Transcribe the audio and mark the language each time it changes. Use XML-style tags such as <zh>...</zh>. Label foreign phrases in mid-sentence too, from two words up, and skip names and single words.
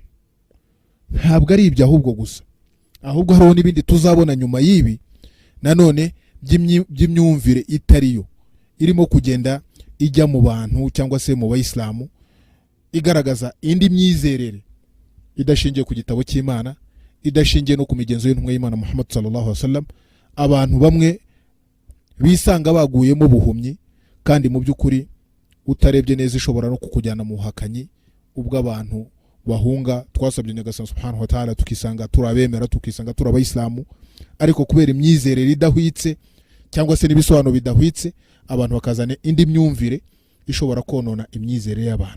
<rw>Ntabwo ari ibyo ahubwo gusa, ahubwo hariho n'ibindi tuzabona nyuma y'ibi nanone by'imyumvire itariyo irimo kugenda ijya mu bantu cyangwa se mu bayisilamu, igaragaza indi myizerere idashingiye ku gitabo cy'Imana, idashingiye no ku migenzo y'intumwa y'Imana</rw> <ar>محمد صلى الله عليه وسلم.</ar> <rw>Abantu bamwe bisanga baguyemo buhumyi, kandi mu by'ukuri utarebye neza ishobora no kukujyana mu buhakanyi. Ubwo abantu bahunga, twasabye Nyagasani</rw> <ar>سبحانه وتعالى</ar> <rw>tukisanga turabemera, tukisanga turabayisilamu, ariko kubera imyizerere idahwitse cyangwa se n'ibisobanuro bidahwitse, abantu bakazana indi myumvire ishobora konona imyizerere y'abantu.</rw>